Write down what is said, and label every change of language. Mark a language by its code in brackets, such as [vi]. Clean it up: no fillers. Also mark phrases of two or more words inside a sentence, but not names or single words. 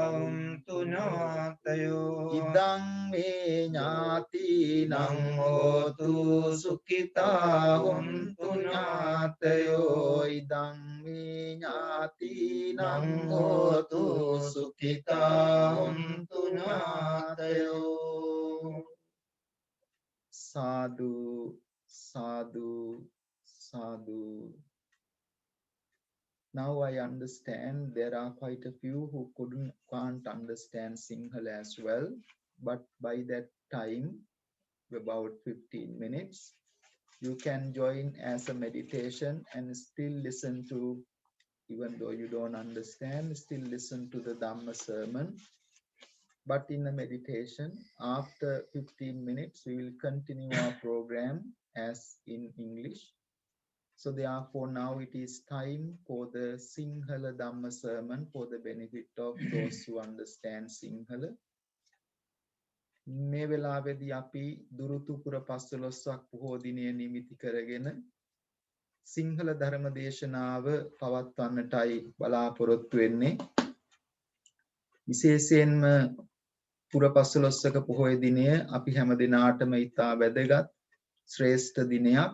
[pi] හොන්තු ඥාතයෝ ඉදං මේ ඥාතිනං හෝතු සුඛිතා හොන්තු ඥාතයෝ ඉදං මේ ඥාතිනං හෝතු සුඛිතා හොන්තු ඥාතයෝ සාදු sadhu sadhu. [en] Now I understand there are quite a few who can't understand Sinhala as well, but by that time, about 15 minutes, you can join as a meditation and still listen to, even though you don't understand, still listen to the Dhamma sermon. But in the meditation, after 15 minutes, we will continue our program as in English. So therefore now it is time for the Sinhala Dhamma sermon for the benefit of those who understand Sinhala. [si] මේ වෙලාවේදී අපි දුරුතු පුර 15ක් පොහෝ දිනය නිමිති කරගෙන සිංහල ධර්ම දේශනාව පවත්වන්නටයි බලාපොරොත්තු වෙන්නේ. විශේෂයෙන්ම පුර 15ක පොහොය දිනය අපි හැම දිනාටම ඉතා වැදගත් ශ්‍රේෂ්ඨ දිනයක්.